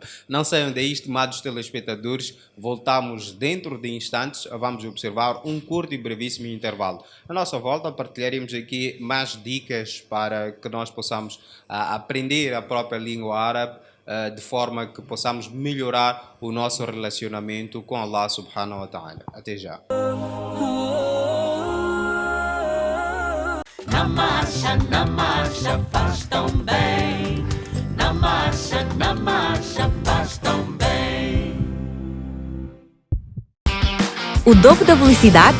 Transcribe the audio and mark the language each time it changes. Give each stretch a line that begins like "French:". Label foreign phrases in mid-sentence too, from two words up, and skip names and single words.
Portuguese: Não saiam daí, estimados telespectadores, voltamos dentro de instantes, vamos observar um curto e brevíssimo intervalo. Na nossa volta partilharemos aqui mais dicas para que nós possamos aprender a própria língua árabe, de forma que possamos melhorar o nosso relacionamento com Allah
Arabic: سبحانه وتعالى.
Portuguese: Até já. Na marcha, faz tão bem. Na marcha, faz tão bem. O dobro da velocidade?